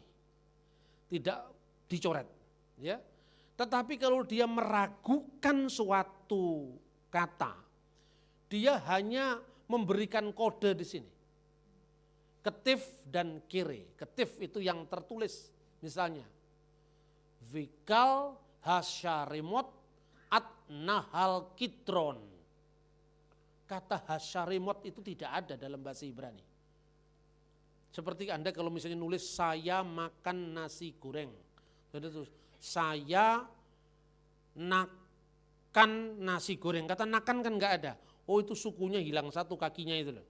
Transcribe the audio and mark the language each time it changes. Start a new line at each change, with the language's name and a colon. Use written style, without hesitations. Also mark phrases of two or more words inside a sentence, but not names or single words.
Indonesian: Tidak dicoret. Ya. Tetapi kalau dia meragukan suatu kata, dia hanya memberikan kode di sini. Ketif dan kire. Ketif itu yang tertulis misalnya.
Hebrew: וכל השרמות עד נחל קדרון.
Indonesian: Kata hasyarimot itu tidak ada dalam bahasa Ibrani. Seperti Anda kalau misalnya nulis saya makan nasi goreng. Jadi terus saya nakan nasi goreng. Kata nakan kan enggak ada. Oh itu sukunya hilang satu kakinya itu loh.